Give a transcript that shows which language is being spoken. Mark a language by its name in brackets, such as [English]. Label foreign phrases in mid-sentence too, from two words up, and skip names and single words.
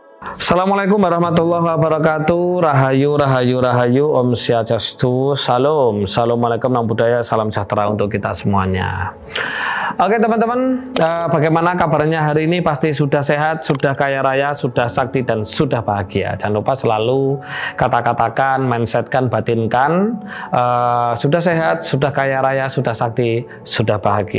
[Arabic] Assalamualaikum warahmatullahi wabarakatuh. [Javanese] Rahayu, rahayu, rahayu. Om Swastiastu. Salam. [Indonesian] Assalamualaikum, nama budaya, salam sejahtera untuk kita semuanya. Oke teman-teman, bagaimana kabarnya hari ini? Pasti sudah sehat, sudah kaya raya, sudah sakti, dan sudah bahagia. Jangan lupa selalu kata-katakan, mindsetkan, batinkan, sudah sehat, sudah kaya raya, sudah sakti, sudah bahagia.